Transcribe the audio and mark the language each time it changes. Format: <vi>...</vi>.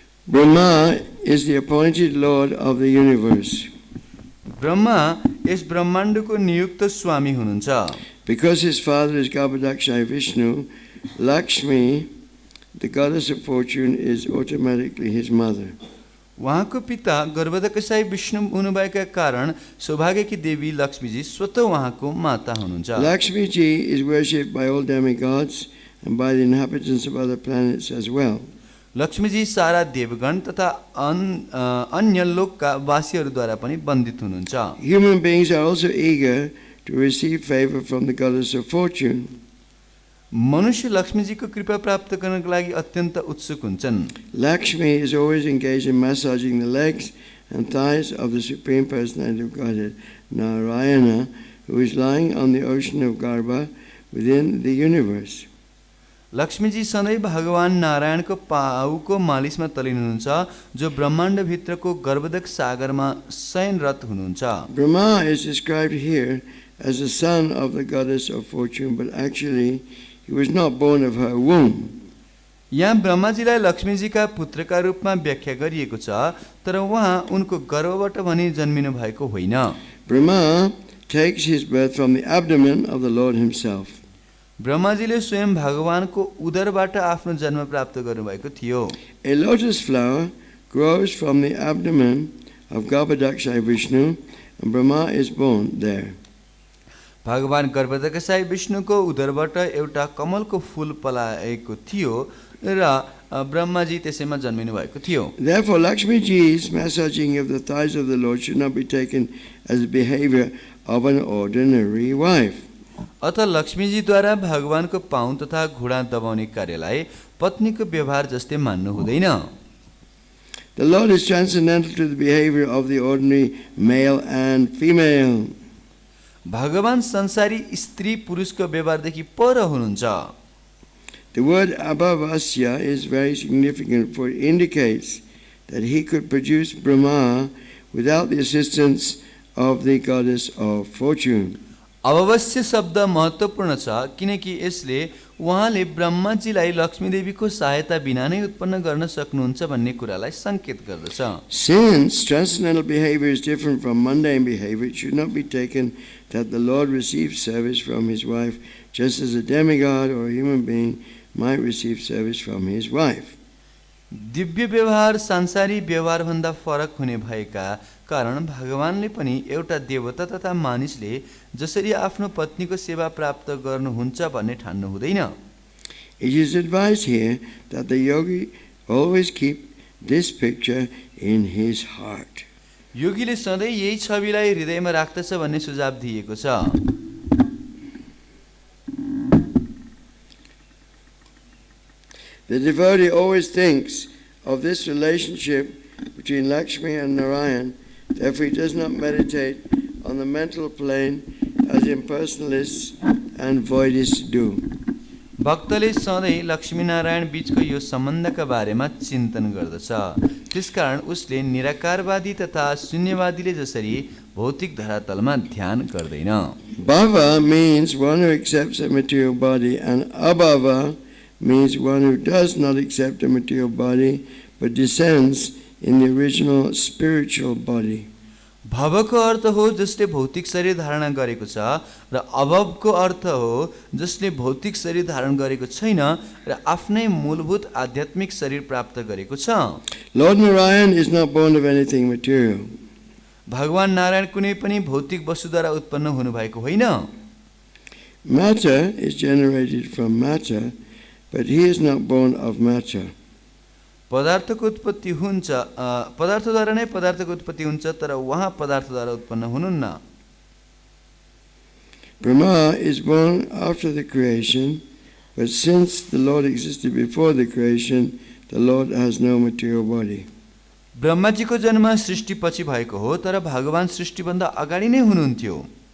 <en>Brahmā is the appointed Lord of the universe.</en> <ne>Brahma यस ब्रह्माण्डको नियुक्त स्वामी हुनुहुन्छ</ne> <en>Because his father is Garbhodakṣaya Vishnu, Lakṣmī, the goddess of fortune, is automatically his mother.</en> <ne>उहाँको पिता गर्भदकसाई विष्णु हुनुभएका कारण सौभाग्यकी देवी लक्ष्मीजी स्वतः उहाँको माता हुनुहुन्छ</ne> <en>Lakṣmī ji is worshipped by all demigods and by the inhabitants of other planets as well.</en> <ne>लक्ष्मीजी सारा देवगण तथा अन्य लोकका वासीहरूद्वारा पनि वन्दित हुनुहुन्छ</ne> <en>Human beings are also eager to receive favor from the goddess of fortune.</en> <ne>मनुष्य लक्ष्मीजीको कृपा प्राप्त गर्नको लागि अत्यन्त उत्सुक हुन्छन्</ne> <en>Lakṣmī is always engaged in massaging the legs and thighs of the Supreme Personality of Godhead, Narayana, who is lying on the ocean of Garbha within the universe.</en> <ne>लक्ष्मीजी सधैँ भगवान नारायणको पाउको मालिसमा तलिनुहुन्छ जो ब्रह्माण्ड भित्रको गर्भदक सागरमा शयनरत हुनुहुन्छ</ne> <en>Brahmā is described here as the son of the goddess of fortune, but actually he was not born of her womb.</en> <ne>यहाँ ब्रह्माजीलाई लक्ष्मीजीका पुत्रका रूपमा व्याख्या गरिएको छ, तर उहाँ उनको गर्भबाट भने जन्मिनु भएको होइन।</ne> <en>Brahmā takes his birth from the abdomen of the Lord himself.</en> <ne>ब्रह्माजीले स्वयं भगवानको उदरबाट आफ्नो जन्म प्राप्त गर्नुभएको थियो।</ne> <en>A lotus flower grows from the abdomen of Garbhodakṣaya Vishnu, and Brahmā is born there.</en> <ne>भगवान गर्भदक्षाय विष्णुको उदरबाट एउटा कमलको फूल पलाएको थियो र ब्रह्माजी त्यसैमा जन्मिनु भएको थियो।</ne> <en>Therefore, Lakṣmīji's massaging of the thighs of the Lord should not be taken as the behavior of an ordinary wife.</en> <ne>अतः लक्ष्मीजीद्वारा भगवानको पाउँ तथा घुँडा दबाउने कार्यलाई पत्नीको व्यवहार जस्तै मान्नु हुँदैन।</ne> <en>The Lord is transcendental to the behavior of the ordinary male and female.</en> <ne>भगवान संसारी स्त्री पुरुषको व्यवहारदेखि पर हुनुहुन्छ।</ne> <en>The word abhavasya is very significant, for it indicates that he could produce Brahmā without the assistance of the goddess of fortune.</en> <ne>अभवस्य शब्द महत्त्वपूर्ण छ, किनकि यसले उहाँले ब्रह्माजीलाई लक्ष्मी देवीको सहायता बिना नै उत्पन्न गर्न सक्नुहुन्छ भन्ने कुरालाई सङ्केत गर्दछ।</ne> <en>Since transcendental behavior is different from mundane behavior, it should not be taken that the Lord receives service from his wife, just as a demigod or a human being might receive service from his wife.</en> <ne>दिव्य व्यवहार सांसारी व्यवहारभन्दा फरक हुने भएका कारण भगवानले पनि एउटा देवता तथा मानिसले जसरी आफ्नो पत्नीको सेवा प्राप्त गर्नुहुन्छ भन्ने ठान्नु हुँदैन।</ne> <en>It is advised here that the yogi always keep this picture in his heart.</en> <ne>योगीले सधैँ यही छविलाई हृदयमा राख्दछ भन्ने सुझाव दिएको छ।</ne> <en>The devotee always thinks of this relationship between Lakṣmī and Narayan. Therefore, he does not meditate on the mental plane as impersonalists and voidists do.</en> <ne>भक्तले सधैँ लक्ष्मी नारायण बीचको यो सम्बन्धका बारेमा चिन्तन गर्दछ। त्यसकारण उसले निराकारवादी तथा शून्यवादीले जसरी भौतिक धरातलमा ध्यान गर्दैन।</ne> <en>Bhava means one who accepts a material body, and abhava means one who does not accept a material body but descends in the original spiritual body.</en> <ne>भवको अर्थ हो जसले भौतिक शरीर धारण गरेको छ, र अभवको अर्थ हो जसले भौतिक शरीर धारण गरेको छैन र आफ्नै मूलभूत आध्यात्मिक शरीर प्राप्त गरेको छ।</ne> <en>Lord Narayan is not born of anything material.</en> <ne>भगवान नारायण कुनै पनि भौतिक वस्तुद्वारा उत्पन्न हुनुभएको होइन।</ne> <en>Matter is generated from matter, but he is not born of matter.</en> <ne>पदार्थको उत्पत्ति हुन्छ, पदार्थद्वारा नै पदार्थको उत्पत्ति हुन्छ, तर उहाँ पदार्थद्वारा उत्पन्न हुनुहुन्न।</ne> <en>Brahmā is born after the creation, but since the Lord existed before the creation, the Lord has no material body.</en> <ne>ब्रह्माजीको जन्म सृष्टिपछि भएको हो, तर भगवान सृष्टिभन्दा अगाडि नै हुनुहुन्थ्यो।</ne>